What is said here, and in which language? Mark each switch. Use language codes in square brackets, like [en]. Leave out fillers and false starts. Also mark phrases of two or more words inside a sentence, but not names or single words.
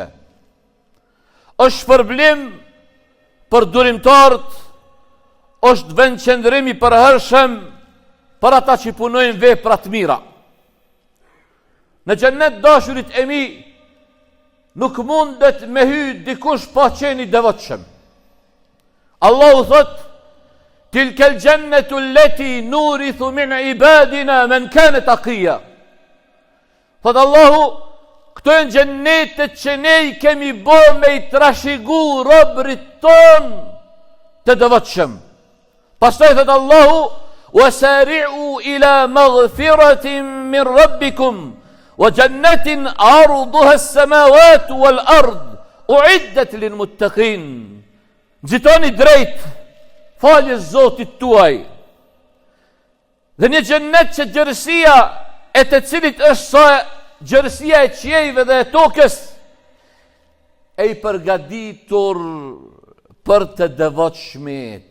[sq] Është shpërblim për durimtarët, është vend qëndrimi për hershëm për ata që punojnë vepra të mira. Në xhennet dashurit e mi nuk mundet me hy dikush pa qeni devotshëm. Allahu thot: [ar] "تلك الجنة التي نورث من عبادنا من كان تقيا." [sq] Thot Allahu, këto janë xhennetet që ne i kemi bërë me i trashëgu robrit ton të devotshëm. Pastaj thot Allahu: [ar] "وسارعوا إلى مغفرة من ربكم وجنة عرضها السماوات والأرض أعدت للمتقين." [sq] Nxitoni drejt faljes Zotit tuaj. Dhe një xhennet që gjërësia e të cilit është sa gjërësia e qiejve dhe e tokës, e i përgatitur për të devotshmit.